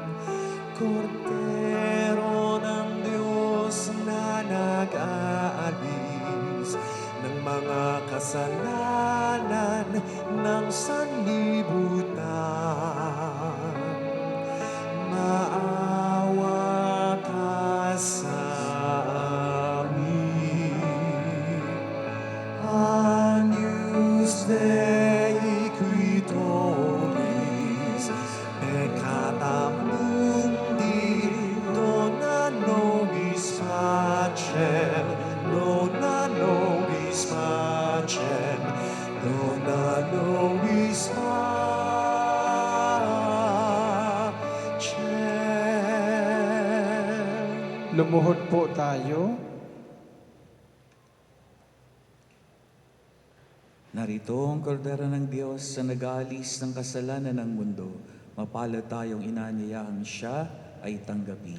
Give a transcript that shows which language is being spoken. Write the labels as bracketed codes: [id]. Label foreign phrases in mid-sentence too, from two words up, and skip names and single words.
[tl] Kordero ng Diyos na nag-aalis ng mga kasalanan ng sanlibutan, maawa ka sa amin. [la] Agnus Dei qui tollis peccata mundi, dona nobis pacem, dona nobis pacem, dona nobis pacem. [tl] Lumuhod po tayo. Narito ang kordero ng Diyos sa nag-aalis ng kasalanan ng mundo. Mapalad tayong inanyayahan siya ay tanggapin.